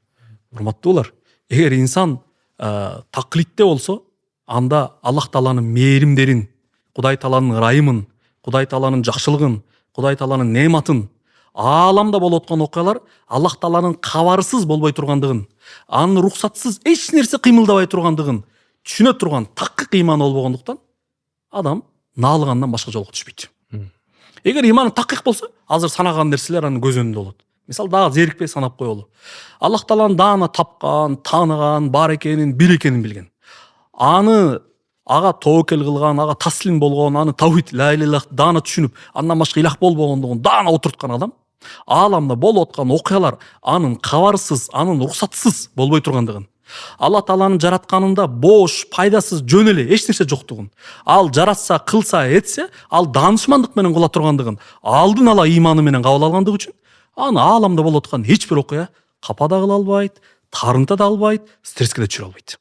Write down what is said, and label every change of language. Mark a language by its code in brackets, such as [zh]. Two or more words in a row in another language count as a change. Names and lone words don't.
[ky] Урматтуулар, эгер инсан таклитте болсо, анда Аллах Тааланын мээримдерин, Кудай Тааланын ырайымын, Кудай Тааланын жакшылыгын, Кудай Тааланын неаматын, ааламда болуп аткан окуялар Аллах Тааланын кабарсыз болбой тургандыгын, анын рухсатсыз эч нерсе кыймылдабай тургандыгын түшүнө турган такык ыйманы болбогондуктан адам наалыгандан башка жолго түшпөйт. Эгер ыйманы такык болсо, азыр санаган нерселер анын көз өнүндө болот. Мисалы дагы зерикпей санап коелу. Аллах Тааланын даана тапкан, тааныган, бар экенин, бир экенин билген. Аны ага тоокел кылган, ага таслим болгон, аны тавхид, [ar] لا إله إلا الله [ky] даана түшүнүп, андан башка илах болбогондугун даана отурткан адам, ааламда болуп аткан окуялар анын кабарсыз, анын рухсатсыз болбой тургандыгын, Алла Тааланын жаратканында бош, пайдасыз, жөн эле эч нерсе жоктугун, ал жаратса, кылса, этсе, ал даанышмандык менен кыла тургандыгын, алдын ала ыйманы менен кабыл алгандыгы үчүн аны ааламда болуп аткан эч бир окуя капа да кыла албайт, тарынта да албайт, стресске да түшүрө албайт.